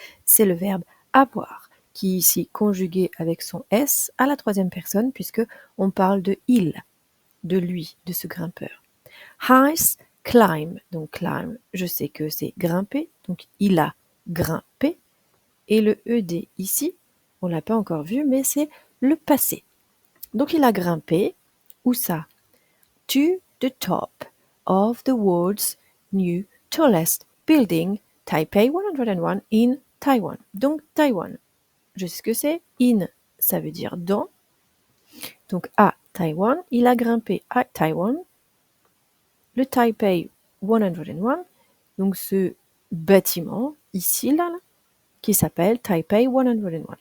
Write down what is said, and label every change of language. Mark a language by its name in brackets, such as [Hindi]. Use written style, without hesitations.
[French] C'est le verbe avoir, qui est ici conjugué avec son S à la troisième personne, puisque on parle de il, de lui, de ce grimpeur. [English] Has climb. [French] Donc climb, je sais que c'est grimper, donc il a grimpé. Et le ED ici, on l'a pas encore vu, mais c'est le passé. Donc il a grimpé, où ça? [English] To the top of the world's new tallest building, Taipei 101 in Taiwan. [French] Donc Taïwan, je sais ce que c'est. In, ça veut dire dans. Donc à Taïwan, il a grimpé à Taïwan. Le Taipei 101, donc ce bâtiment ici, là, qui s'appelle Taipei 101.